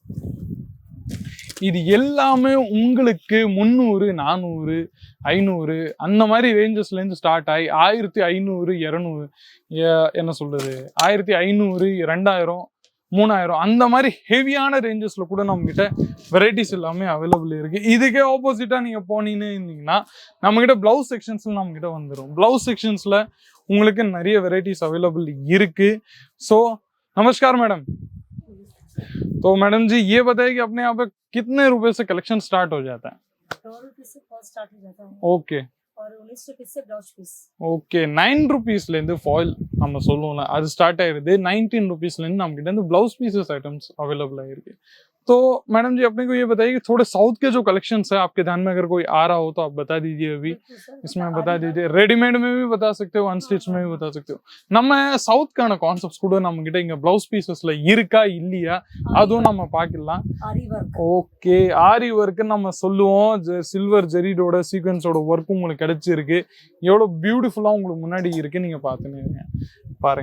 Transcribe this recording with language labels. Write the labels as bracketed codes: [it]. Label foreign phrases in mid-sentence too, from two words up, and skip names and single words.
[ta] இது எல்லாமே உங்களுக்கு 300, 400, 500 அந்த மாதிரி ரேஞ்சஸ்ல இருந்து ஸ்டார்ட் ஆகி 1500, 200 என்ன சொல்றது 1500, 2000, 3000 அந்த மாதிரி ஹெவியான ரேஞ்சஸ்ல கூட நம்ம கிட்ட வெரைட்டிஸ் எல்லாமே அவைலபிள் இருக்கு. இதுக்கே ஆப்போசிட்டா நீங்க போனீங்கன்னு இருந்தீங்கன்னா நம்ம கிட்ட [en] blouse sections-la [ta] நம்ம கிட்ட வந்துடும். [en] blouse sections-la [ta] உங்களுக்கு நிறைய வெரைட்டிஸ் अवेलेबल இருக்கு. [hi] सो नमस्कार मैडम। तो मैडम जी ये बताइए कि अपने यहाँ पे कितने रुपए से [en] collection start [hi] हो जाता है? 100 रुपीज से [en] fall start [hi] हो जाता है ओके और 19 रुपीज से [en] blouse piece. [ta] ஓகே 9 रुपीஸ்ல இருந்து ஃபாயில் நம்ம சொல்லுவோம்ல அது ஸ்டார்ட் ஆயிருது. 19 रुपीஸ்ல இருந்து நம்ம கிட்ட இருந்து [en] blouse pieces items available [ta] ஆயிருக்கு. [hi] तो मैडम जी अपने को ये बताइए कि थोड़े साउथ के जो कलेक्शंस है आपके ध्यान में अगर कोई आ रहा हो तो आप बता दीजिए अभी इसमें बता दीजिए. रेडीमेड में भी बता सकते हो, अनस्टिच में भी बता सकते हो. [ta] நம்ம சவுத்கான கான்செப்ட்ஸ் கூட நம்ம கிட்ட இங்க [en] blouse pieces-la [ta] இருக்கா இல்லையா அதுவும் நம்ம பார்க்கலாம். [hi] आरी वर्क [ta] ஓகே ஆரி ஒர்க் நம்ம சொல்லுவோம். சில்வர் ஜெரிடோட சீக்வென்ஸோட ஒர்க் உங்களுக்கு கிடைச்சிருக்கு. எவ்வளவு பியூட்டிஃபுல்லா உங்களுக்கு முன்னாடி இருக்கு நீங்க பார்த்துன்னு பாருங்க.